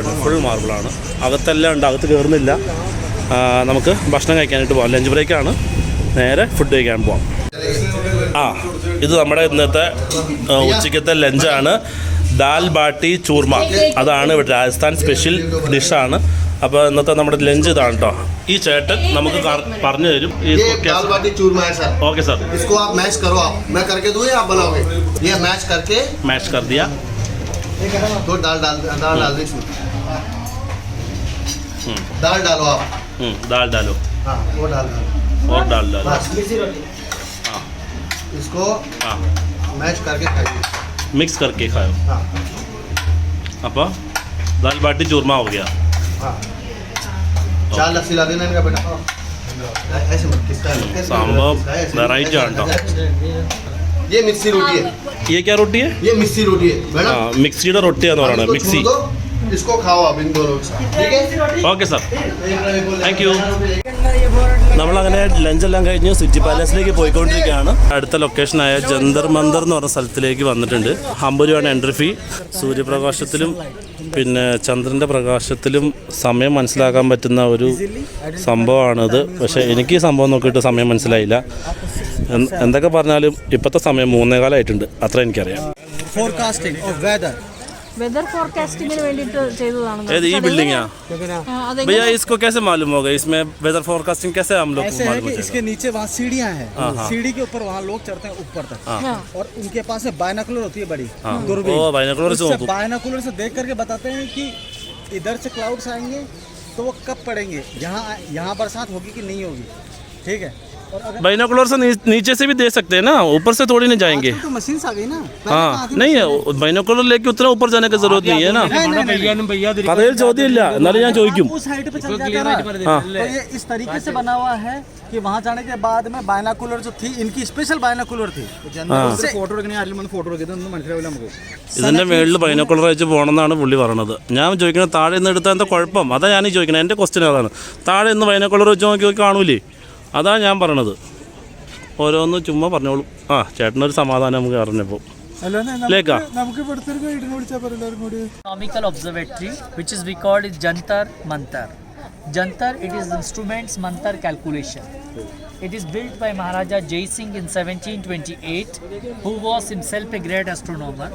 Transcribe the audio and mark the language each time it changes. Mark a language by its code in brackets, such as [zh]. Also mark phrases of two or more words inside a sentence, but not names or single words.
[ml] ഉണ്ട് [en] full marble [ml] അകത്തെല്ലാം ഉണ്ട് അകത്ത് കയറുന്നില്ല നമുക്ക് ഭക്ഷണം കഴിക്കാനായിട്ട് പോകാം [en] lunch break [ml] നേരെ ഫുഡ് കഴിക്കാൻ പോവാം ഇത് നമ്മുടെ ഇന്നത്തെ ഉച്ചയ്ക്കത്തെ ലഞ്ചാണ് ദാൽ ബാട്ടി ചൂർമ അതാണ് ഇവിടെ രാജസ്ഥാൻ [en] special dish [ml] അപ്പോൾ ഇന്നത്തെ നമ്മുടെ ലഞ്ച് ഇതാണ് കേട്ടോ ഈ ചേട്ടൻ നമുക്ക് പറഞ്ഞു തരും [hi] दाल बाटी चूरमा है सर। [en] okay sir [hi] इसको आप मैश करो आप मैं करके दूँ या आप बनाओगे? ये मैश करके मैश कर दिया तो दाल डाल दो इसमें। दाल डालो आप। दाल डालो हाँ वो डाल दो और डाल डालो बस। हाँ इसको हाँ मैश करके खाइए। मिक्स करके खाओ हाँ അപ്പോൾ दाल बाटी चूरमा हो गया हाँ चार लस्सी ला देना इनका बेटा। ऐसे मत किसका है? [ml] സംഭവം വെറൈറ്റി ആണ് കേട്ടോ [hi] ये मिक्सी रोटी है। ये क्या रोटी है ये मिक्सी रोटी है मैडम। [ml] മിക്സിയുടെ റൊട്ടിയാന്ന് പറയുന്നത് [hi] इसको [ml] മിക്സി [hi] छोड़ दो, इसको खाओ आप इन दोनों के साथ ठीक है। [en] okay sir thank you [ml] നമ്മളങ്ങനെ ലഞ്ചെല്ലാം കഴിഞ്ഞ് സിറ്റി പാലസിലേക്ക് പോയിക്കൊണ്ടിരിക്കുകയാണ് അടുത്ത ലൊക്കേഷനായ ജന്തർ മന്ദർ എന്ന് പറഞ്ഞ സ്ഥലത്തിലേക്ക് വന്നിട്ടുണ്ട് 50 രൂപയാണ് [en] entry fee [ml] സൂര്യപ്രകാശത്തിലും പിന്നെ ചന്ദ്രൻ്റെ പ്രകാശത്തിലും സമയം മനസ്സിലാക്കാൻ പറ്റുന്ന ഒരു സംഭവമാണിത് പക്ഷേ എനിക്ക് ഈ സംഭവം നോക്കിയിട്ട് സമയം മനസ്സിലായില്ല എന്തൊക്കെ പറഞ്ഞാലും ഇപ്പോഴത്തെ സമയം 3:15 അത്ര എനിക്കറിയാം [en] forecasting of weather weather forecasting [ml] വേണ്ടിയിട്ട് ചെയ്തതാണ് ഏത് ഈ [hi] बिल्डिंगा भैया इसको कैसे मालूम होगा इसमें [en] weather forecasting [hi] कैसे हम लोग ऐसे है मालूम कि हो इसके नीचे वहाँ सीढ़ियाँ हैं सीढ़ी के ऊपर वहाँ लोग चढ़ते हैं ऊपर तक और उनके पास में बायनाकुलर होती है बड़ी दूरबीन ओ बाइनोकुलर से उससे बायनाकुलर से देख करके बताते हैं कि इधर से क्लाउड्स आएंगे तो वो कब पड़ेंगे यहाँ बरसात होगी कि नहीं होगी ठीक है। और अगर बाइनोकुलर से नीचे से भी दे सकते हैं ना ऊपर से थोड़ी नहीं जाएंगे तो मशीन आ गई ना हाँ नहीं है बाइनोकुलर लेके उतना ऊपर जाने की जरूरत नहीं है ना [ml] കഥയിൽ ചോദ്യമില്ല എന്നാലും ഞാൻ ചോദിക്കും [hi] उस हाइट पे चल जाता है ना तो ये इस तरीके से बना हुआ है कि वहाँ जाने के बाद में बायनाकुलर जो थी इनकी स्पेशल बायनाकुलर थी [en] photo photo [ml] ഇതിൻ്റെ മേളിൽ ബൈനോക്കുലർ വെച്ച് പോകണമെന്നാണ് പുള്ളി പറയണത് ഞാൻ ചോദിക്കുന്നത് താഴെ നിന്ന് എടുത്താൽ എന്താ കുഴപ്പം അതാ ഞാൻ ചോദിക്കുന്നത് എൻ്റെ ക്വസ്റ്റ്യൻ അതാണ് താഴെ നിന്ന് ബൈനോക്കുലർ വെച്ച് നോക്കി കാണൂലേ അതാണ് ഞാൻ പറയണത് ഓരോന്ന് ചുമ്മാ പറഞ്ഞോളൂ ചേട്ടനൊരു സമാധാനം നമുക്ക് അറിഞ്ഞപ്പോൾ [en] Astronomical observatory which is we called is Jantar Mantar. Jantar, it is instruments mantar calculation. It is built by Maharaja Jai Singh in 1728, who was himself a great astronomer.